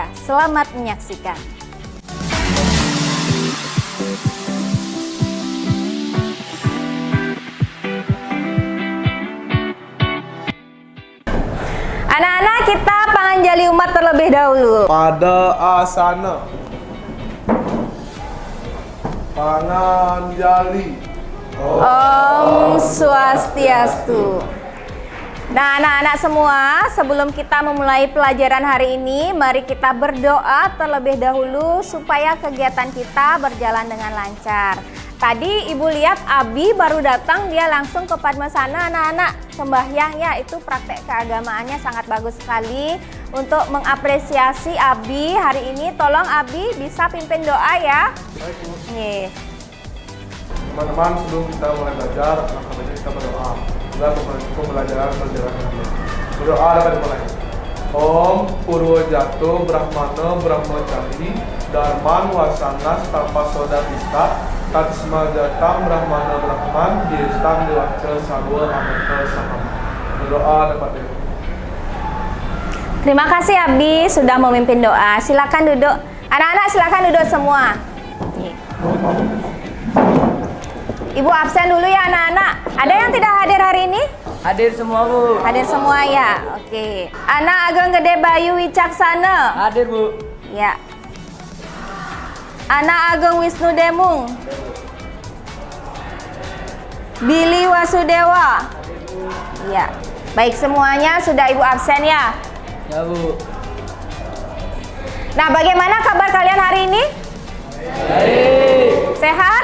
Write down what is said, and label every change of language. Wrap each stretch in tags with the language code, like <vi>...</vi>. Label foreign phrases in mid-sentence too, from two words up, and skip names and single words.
<id>Selamat menyaksikan. Anak-anak, kita panganjali umat terlebih dahulu. Pada asana panganjali.</id> <sa>ॐ स्वस्त्यस्तु.</sa> <id>Nah, anak-anak semua, sebelum kita memulai pelajaran hari ini, mari kita berdoa terlebih dahulu supaya kegiatan kita berjalan dengan lancar. Tadi Ibu lihat Abi baru datang, dia langsung ke Padmasana. Anak-anak, sembahyang ya, itu praktek keagamaannya sangat bagus sekali. Untuk mengapresiasi Abi hari ini, tolong Abi bisa pimpin doa ya. Baik, Bu. Nih. Teman-teman, sebelum kita mulai belajar, maka kita berdoa. Agar pembelajaran berjalan dengan baik. Berdoa dapat dimulai.</id> <sa>ॐ पूर्वजातो ब्राह्मण ब्रह्मचारी धर्मन् वसान स्तपसोद पिष्ट तत्स्म जातम् ब्राह्मण ब्रह्मन् दिएस्तम् देवच सर्व अमत सहम्.</sa> <id>Berdoa dapat dimulai. Terima kasih Abi sudah memimpin doa. Silakan duduk. Anak-anak silakan duduk semua. Nih. Ibu absen dulu ya anak-anak. Ada yang tidak hadir hari ini? Hadir semua, Bu. Hadir semua ya. Oke. Anak Ageng Gede Bayu Wicaksana. Hadir, Bu. Ya. Anak Ageng Wisnu Demung. Billy Wasudewa. Ya. Baik, semuanya sudah Ibu absen ya. Ya, Bu. Nah, bagaimana kabar kalian hari ini? Baik. Sehat?</id>